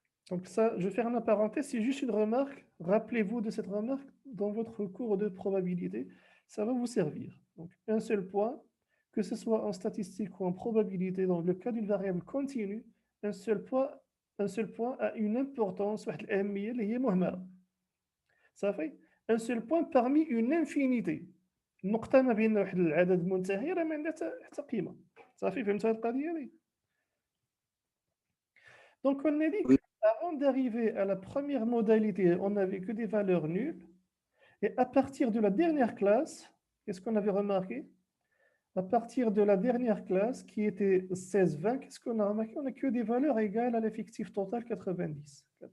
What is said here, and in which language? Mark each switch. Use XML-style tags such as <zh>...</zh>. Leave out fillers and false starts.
<fr>Donc ça, je vais faire une parenthèse, c'est juste une remarque. Rappelez-vous de cette remarque dans votre cours de probabilité. ça va vous servir. Donc, un seul point, que ce soit en statistique ou en probabilité, dans le cas d'une variable continue, un seul point a une importance,</fr> <ar>واحد الأهمية اللي هي مهمة.</ar> <fr>Ça fait un seul point parmi une infinité.</fr> <ar>نقطة ما بين واحد العدد منتهي راه ما عندها حتى قيمة. صافي فهمتوا هذه القضية دي؟</ar> <fr>Donc on a dit Oui. qu'avant d'arriver à la première modalité, on n'avait que des valeurs nulles. Et à partir de la dernière classe, qu'est-ce qu'on avait remarqué? À partir de la dernière classe, qui était 16-20, qu'est-ce qu'on a remarqué? On n'a que des valeurs égales à l'effectif total 90.</fr>